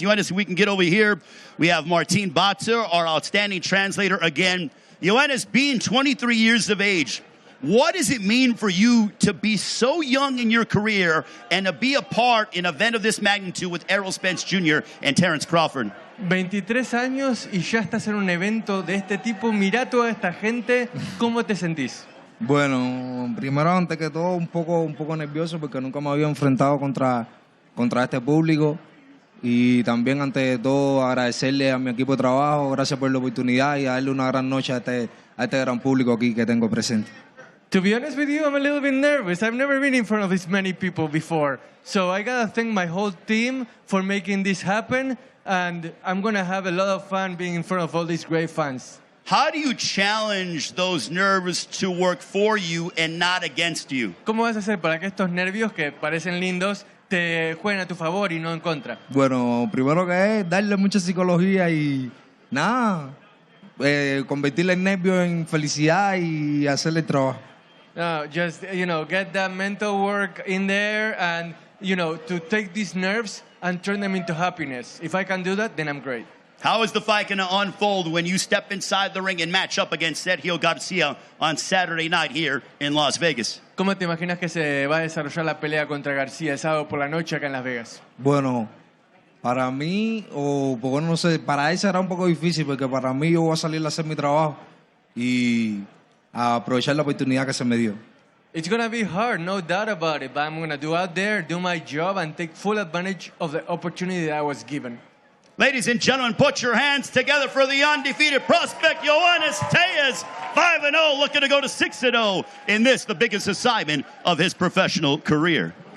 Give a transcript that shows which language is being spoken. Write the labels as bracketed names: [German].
[English] Ioannis, we can get over here. We have Martin Batzer, our outstanding translator again. Ioannis, being 23 years of age, what does it mean for you to be so young in your career and to be a part in an event of this magnitude with Errol, Spence Jr. and Terence Crawford? [Spanish] 23 años y ya estás en un evento de este tipo. Mirá toda esta gente. ¿Cómo te sentís? Bueno, primero, antes que todo, un poco nervioso porque nunca me había enfrentado contra este público. Y también, ante de todo, agradecerle a mi equipo de trabajo, gracias por la oportunidad y darle una gran noche a este gran público aquí que tengo presente. [English] To be honest with you, I'm a little bit nervous. I've never been in front of this many people before. So I gotta thank my whole team for making this happen. And I'm gonna have a lot of fun being in front of all these great fans. How do you challenge those nerves to work for you and not against you? [Spanish] ¿Cómo vas a hacer para que estos nervios que parecen lindos te jueguen a tu favor y no en contra? Bueno, primero que es darle mucha psicología y nada, convertir el nervio en felicidad y hacerle el trabajo. [English] Just, get that mental work in there and, to take these nerves and turn them into happiness. If I can do that, then I'm great. How is the fight going to unfold when you step inside the ring and match up against Sergio Garcia on Saturday night here in Las Vegas? [Spanish] ¿Cómo te imaginas que se va a desarrollar la pelea contra García el sábado por la noche acá en Las Vegas? Bueno, para mí, no sé, para él será un poco difícil porque para mí yo voy a salir a hacer mi trabajo y a aprovechar la oportunidad que se me dio. [English] It's going to be hard, no doubt about it, but I'm going to do out there, do my job, and take full advantage of the opportunity that I was given. Ladies and gentlemen, put your hands together for the undefeated prospect, Yohannes Tejas, 5-0, looking to go to 6-0 in this, the biggest assignment of his professional career.